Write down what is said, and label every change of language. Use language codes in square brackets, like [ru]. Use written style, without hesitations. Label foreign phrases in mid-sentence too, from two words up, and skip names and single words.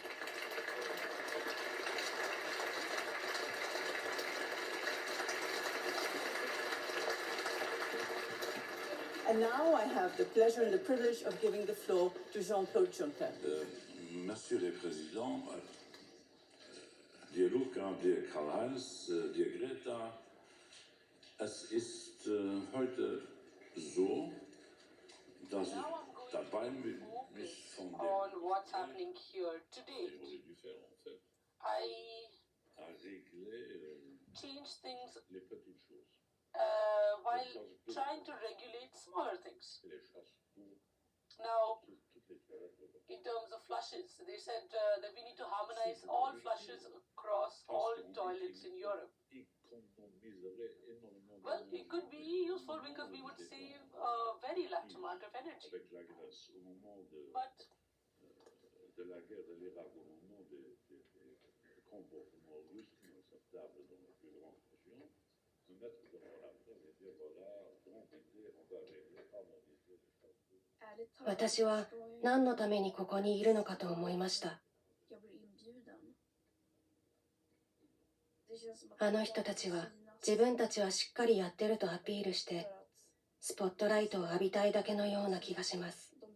[en] And now I have the pleasure and the privilege of giving the floor to Jean-Claude Juncker. [fr] Monsieur le Président, [en] dear Luca, dear Karl-Heinz, dear Greta, [de] es ist heute so, dass ich dabei mich von dem [en] On what's happening here today. I change things while trying to regulate smaller things. Now, in terms of flushes, they said that we need to harmonize all flushes across all toilets in Europe. Well, it could be useful because we would save a very large amount of energy. But [fr] de la guerre de l'Irak au moment des comportements russes inacceptables dans la plus grande région, se mettre devant la presse et dire voilà, grand idée, on va régler, harmoniser les choses. [ja] 私は何のためにここにいるのかと思いました。あの人たちは自分たちはしっかりやってるとアピールしてスポットライトを浴びたいだけのような気がします。